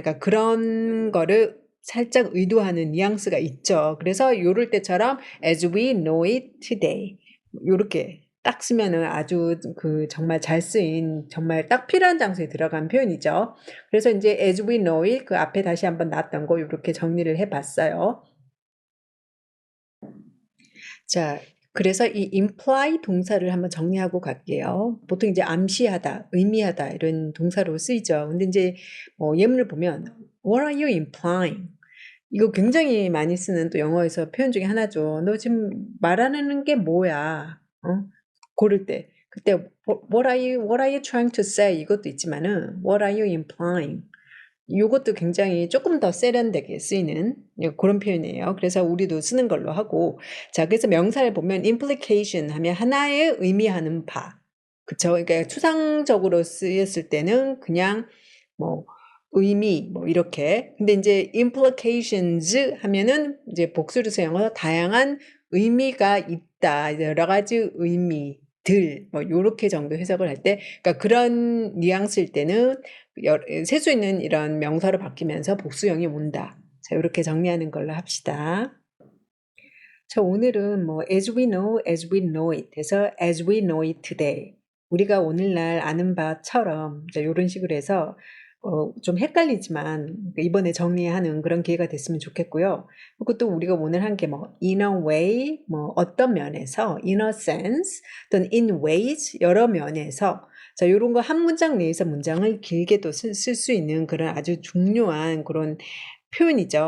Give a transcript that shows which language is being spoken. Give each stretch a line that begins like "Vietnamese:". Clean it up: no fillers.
Korean: 그러니까 그런 거를 살짝 의도하는 뉘앙스가 있죠. 그래서 요럴 때처럼
English: as we know it today.
Korean: 요렇게 딱 쓰면은 아주 그 정말 잘 쓰인 정말 딱 필요한 장소에 들어간 표현이죠. 그래서 이제
English: as we know it
Korean: 그 앞에 다시 한번 나왔던 거 요렇게 정리를 해 봤어요. 자, 그래서 이 imply 동사를 한번 정리하고 갈게요. 보통 이제 암시하다, 의미하다 이런 동사로 쓰이죠. 근데 이제 예문을 보면
English: What are you implying?
Korean: 이거 굉장히 많이 쓰는 또 영어에서 표현 중에 하나죠. 너 지금 말하는 게 뭐야? 고를 때. 그때
English: what are you trying to say?
Korean: 이것도 있지만은
English: what are you implying?
Korean: 요것도 굉장히 조금 더 세련되게 쓰이는 그런 표현이에요. 그래서 우리도 쓰는 걸로 하고 자 그래서 명사를 보면 implication 하면 하나의 의미하는 바 그쵸? 그러니까 추상적으로 쓰였을 때는 그냥 뭐 의미 뭐 이렇게. 근데 이제 implications 하면은 이제 복수를 사용해서 다양한 의미가 있다. 여러 가지 의미들 뭐 요렇게 정도 해석을 할 때, 그러니까 그런 뉘앙스일 때는 셀 수 있는 이런 명사로 바뀌면서 복수형이 온다. 자, 요렇게 정리하는 걸로 합시다. 자, 오늘은 뭐 as we know it 해서
English: as we know it today.
Korean: 우리가 오늘날 아는 바처럼 이제 요런 식으로 해서 좀 헷갈리지만 이번에 정리하는 그런 기회가 됐으면 좋겠고요. 그리고 또 우리가 오늘 한 게 뭐
English: in a way,
Korean: 뭐 어떤 면에서,
English: in a sense,
Korean: 또는
English: in ways,
Korean: 여러 면에서 자, 요런 거 한 문장 내에서 문장을 길게도 쓸 수 있는 그런 아주 중요한 그런 표현이죠.